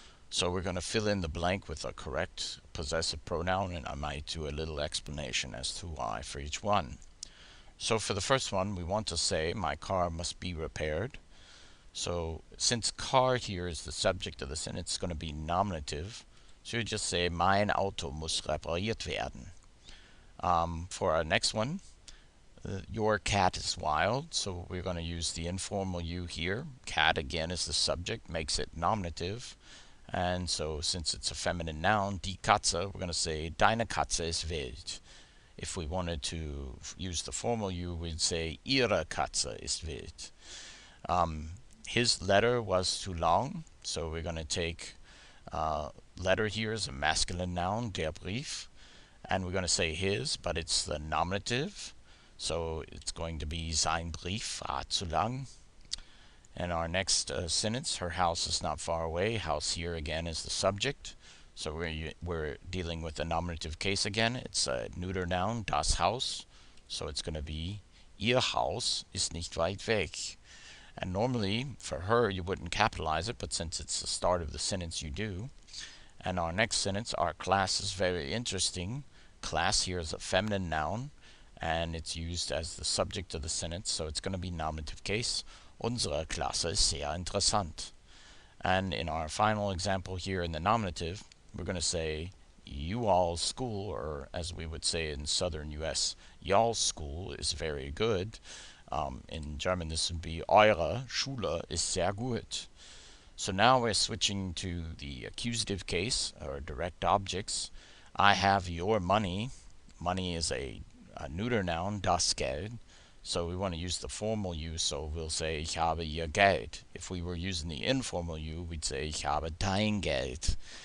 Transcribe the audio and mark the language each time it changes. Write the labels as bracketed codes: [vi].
[en] So we're going to fill in the blank with a correct possessive pronoun, and I might do a little explanation as to why for each one. So for the first one, we want to say my car must be repaired. So since car here is the subject of the sentence, it's going to be nominative. So you just say [de] mein Auto muss repariert werden. [en] For our next one, your cat is wild, so we're going to use the informal you here. Cat again is the subject, makes it nominative. And so since it's a feminine noun, die Katze, we're going to say [de] deine Katze ist wild. [en] If we wanted to use the formal you, we'd say [de] ihre Katze ist wild. [en] His letter was too long, so we're going to take letter here as a masculine noun, der Brief. And we're going to say his, but it's the nominative. So it's going to be [de] sein Brief war zu lang. [en] And our next sentence, her house is not far away. House here again is the subject. So we're dealing with the nominative case again. It's a neuter noun, das Haus. So it's going to be [de] ihr Haus ist nicht weit weg. [en] And normally for her you wouldn't capitalize it, but since it's the start of the sentence you do. And our next sentence, our class is very interesting. Class here is a feminine noun, and it's used as the subject of the sentence, so it's going to be nominative case. [de] Unsere Klasse ist sehr interessant. [en] And in our final example here in the nominative, we're going to say you all's school, or as we would say in southern US, y'all's school is very good. In German this would be [de] eure Schule ist sehr gut. [en] So now we're switching to the accusative case, or direct objects. I have your money. Money is a neuter noun, das Geld. So we want to use the formal you, so we'll say [de] ich habe ihr Geld. [en] If we were using the informal you, we'd say [de] ich habe dein Geld.